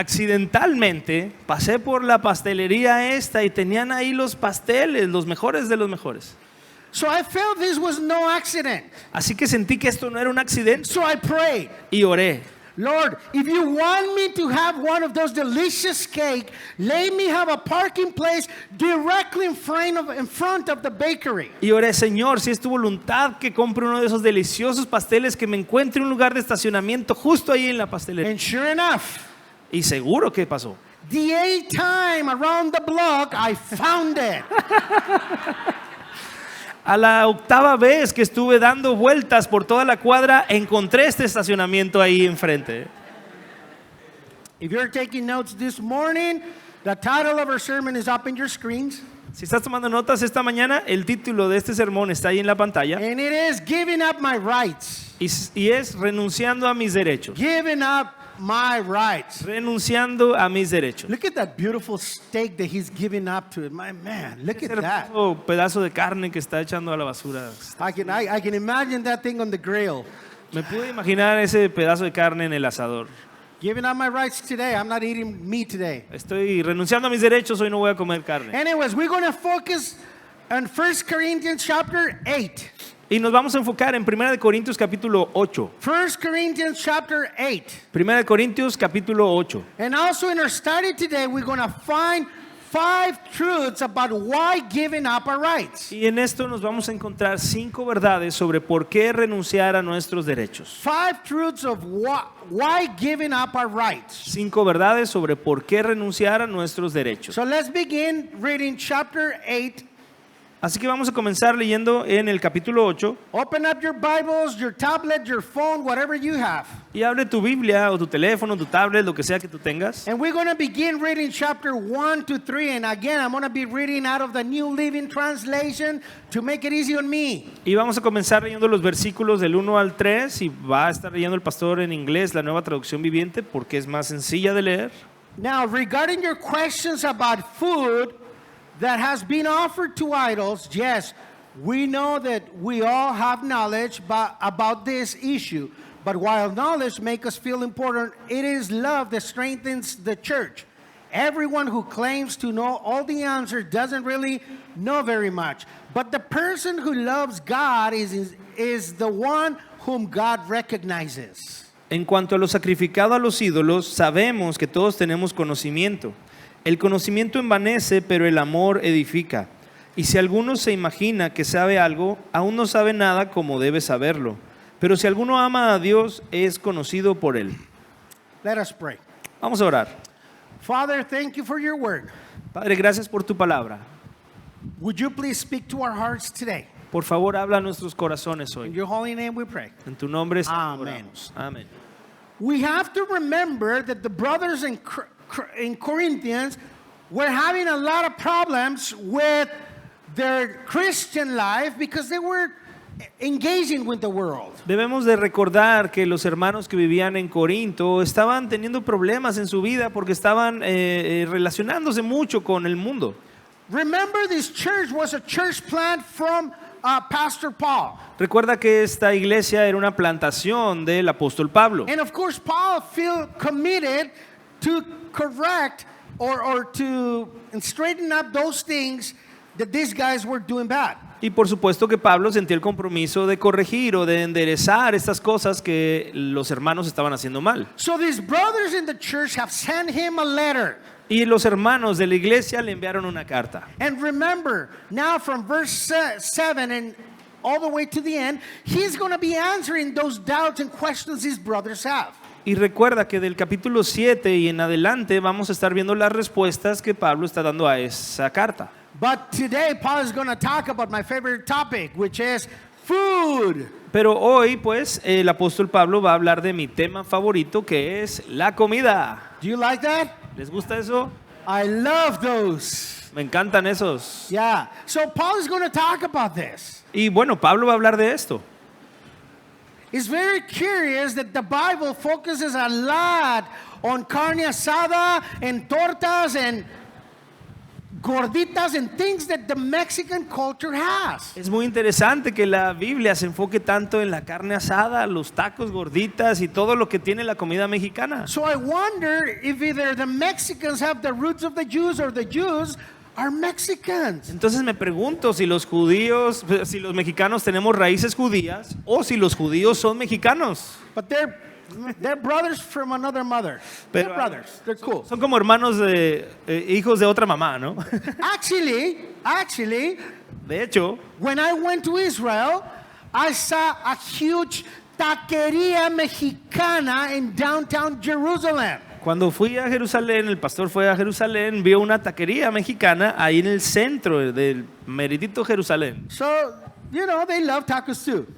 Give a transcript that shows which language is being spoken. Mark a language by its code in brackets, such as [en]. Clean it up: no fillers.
[es] Accidentalmente pasé por la pastelería esta y tenían ahí los pasteles, los mejores de los mejores. [en] So I felt this was no accident. [es] Así que sentí que esto no era un accidente [en] So I prayed, [es] y oré. [en] Lord, if you want me to have one of those delicious cake, let me have a parking place directly in front of the bakery. [es] Y oré, Señor, si es tu voluntad que compre uno de esos deliciosos pasteles, que me encuentre un lugar de estacionamiento justo ahí en la pastelería. [en] And sure enough, [es] Y seguro que pasó. [en] the 8th time around the block, I found it. [es] A la 8ª vez que estuve dando vueltas por toda la cuadra, encontré este estacionamiento ahí enfrente. [en] If you're taking notes this morning, the title of our sermon is up in your screens. [es] Si estás tomando notas esta mañana, el título de este sermón está ahí en la pantalla [en] And it is Giving Up My Rights. [es] y es renunciando a mis derechos. [en] Giving up my rights. [es] Renunciando a mis derechos. [en] Look at that beautiful steak that he's giving up to it. My man, look [es] Ese [en] at that. [es] hermoso pedazo de carne que está echando a la basura. [en] I can imagine that thing on the grill. [es] Me pude imaginar ese pedazo de carne en el asador. [en] Giving up my rights today. I'm not eating meat today. [es] Estoy renunciando a mis derechos, hoy no voy a comer carne. [en] Anyways, we're going to focus on 1 Corinthians chapter 8. [es] Y nos vamos a enfocar en 1 Corintios capítulo 8. [en] 1 Corinthians chapter 8. [es] 1 Corintios capítulo 8. [en] And also in our study today, we're going to find 5 truths about why giving up our rights. [es] Y en esto nos vamos a encontrar 5 verdades sobre por qué renunciar a nuestros derechos. [en] 5 truths of why giving up our rights. [es] 5 verdades sobre por qué renunciar a nuestros derechos. [en] So let's begin reading chapter 8. [es] Así que vamos a comenzar leyendo en el capítulo 8. [en] Open up your Bibles, your tablet, your phone, whatever you have. [es] Y abre tu Biblia o tu teléfono, tu tablet, lo que sea que tú tengas. [en] And we're going to begin reading chapter 1 to 3. And again, I'm going to be reading out of the New Living Translation to make it easy on me. [es] Y vamos a comenzar leyendo los versículos del 1 al 3. Y va a estar leyendo el pastor en inglés, la Nueva Traducción Viviente, porque es más sencilla de leer. [en] Now, regarding your questions about food that has been offered to idols, yes, we know that we all have knowledge about this issue. But while knowledge makes us feel important, it is love that strengthens the church. Everyone who claims to know all the answers doesn't really know very much. But the person who loves God is the one whom God recognizes. [es] En cuanto a lo sacrificado a los ídolos, sabemos que todos tenemos conocimiento. El conocimiento envanece, pero el amor edifica. Y si alguno se imagina que sabe algo, aún no sabe nada como debe saberlo. Pero si alguno ama a Dios, es conocido por él. [en] Let us pray. [es] Vamos a orar. [en] Father, thank you for your word. [es] Padre, gracias por tu palabra. [en] Would you please speak to our hearts today? [es] Por favor, habla a nuestros corazones [en] In [es] hoy. [en] your holy name we pray. [es] En tu nombre Amén. oramos. Amén. [en] We have to remember that the brothers in Corinthians were having a lot of problems with their Christian life because they were engaging with the world. [es] Debemos de recordar que los hermanos que vivían en Corinto estaban teniendo problemas en su vida porque estaban relacionándose mucho con el mundo. [en] Remember, this church was a church plant from Pastor Paul. [es] Recuerda que esta iglesia era una plantación del apóstol Pablo. [en] And of course, Paul felt committed to correct or to straighten up those things that these guys were doing bad. [es] Y por supuesto que Pablo sentía el compromiso de corregir o de enderezar estas cosas que los hermanos estaban haciendo mal. [en] So these brothers in the church have sent him a letter. [es] Y los hermanos de la iglesia le enviaron una carta. [en] And remember, now from verse 7 and all the way to the end, he's going to be answering those doubts and questions these brothers have. [es] Y recuerda que del capítulo 7 y en adelante vamos a estar viendo las respuestas que Pablo está dando a esa carta. [en] But today, Paul is going to talk about my favorite topic, which is food. [es] Pero hoy, pues, el apóstol Pablo va a hablar de mi tema favorito, que es la comida. [en] Do you like that? [es] ¿Les gusta eso? [en] I love those. [es] Me encantan esos. [en] Yeah. So Paul is going to talk about this. [es] Y bueno, Pablo va a hablar de esto. [en] It's very curious that the Bible focuses a lot on carne asada and tortas and gorditas and things that the Mexican culture has. [es] Es muy interesante que la Biblia se enfoque tanto en la carne asada, los tacos, gorditas y todo lo que tiene la comida mexicana. [en] So I wonder if either the Mexicans have the roots of the Jews or the Jews are Mexicans. [es] Entonces me pregunto si los judíos, si los mexicanos tenemos raíces judías o si los judíos son mexicanos. [en] But they're brothers from another mother. They're [es] Pero [en] brothers. They're cool. [es] son como hermanos de hijos de otra mamá, ¿no? [en] Actually, [es] De hecho, [en] when I went to Israel, I saw a huge [es] taquería mexicana [en] in downtown Jerusalem. [es] cuando fui a Jerusalén, el pastor fue a Jerusalén, vio una taquería mexicana ahí en el centro del meridito Jerusalén. [en] So, you know, they love tacos too.